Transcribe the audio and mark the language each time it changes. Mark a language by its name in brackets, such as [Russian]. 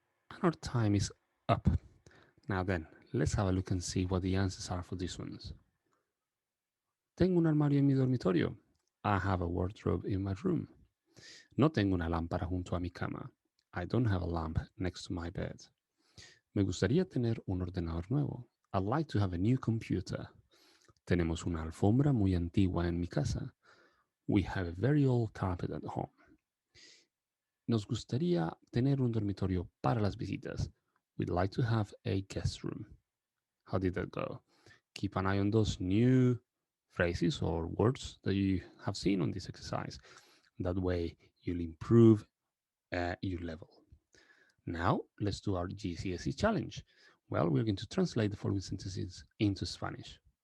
[English] And our time is up. Now then, let's have a look and see what the answers are for these ones. [Spanish] Tengo un armario en mi dormitorio. [English] I have a wardrobe in my room. [Spanish] No tengo una lámpara junto a mi cama. [English] I don't have a lamp next to my bed. [Spanish] Me gustaría tener un ordenador nuevo. [English] I'd like to have a new computer. [Spanish] Tenemos una alfombra muy antigua en mi casa. [English] We have a very old carpet at home. [Spanish] Nos gustaría tener un dormitorio para las visitas. [English] We'd like to have a guest room. How did that go? Keep an eye on those new phrases or words that you have seen on this exercise. That way, you'll improve your level. Now, let's do our GCSE challenge. Well, we're going to translate the following sentences into Spanish.